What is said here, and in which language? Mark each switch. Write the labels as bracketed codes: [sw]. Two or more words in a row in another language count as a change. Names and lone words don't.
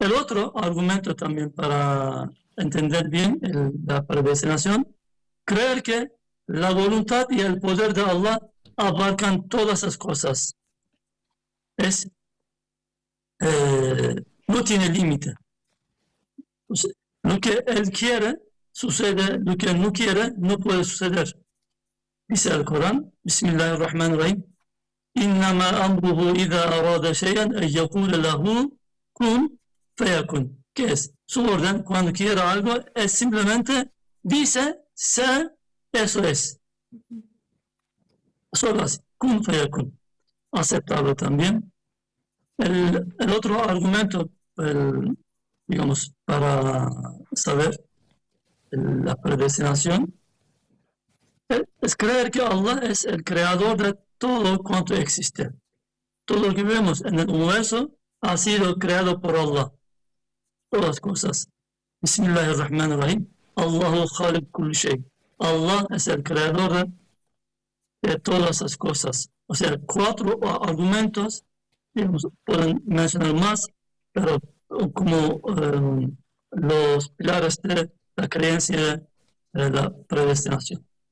[es] El otro argumento también para entender bien la predestinación, creer que la voluntad y el poder de Allah abarcan todas las cosas. No tiene límite. O sea, lo que Él quiere sucede, lo que no quiere no puede suceder. Dice el Corán, [ar] بسم الله الرحمن الرحيم, إنما أمره إذا أراد شيئا أن يقول له كن فيكون. [es] ¿Qué es? Su orden cuando quiere algo es simplemente dice, sé, eso es. Solo así, [ar] كن فيكون. [es] Aceptable también. El otro argumento, digamos, para saber la predestinación, es creer que Allah es el creador de todo cuanto existe. Todo lo que vemos en el universo ha sido creado por Allah. Todas las cosas. [ar] بسم الله الرحمن الرحيم. الله خالق كل شيء. [es] Allah es el creador de todas las cosas. O sea, 4 argumentos, digamos, pueden mencionar más, pero como los pilares de la creencia de la predestinación.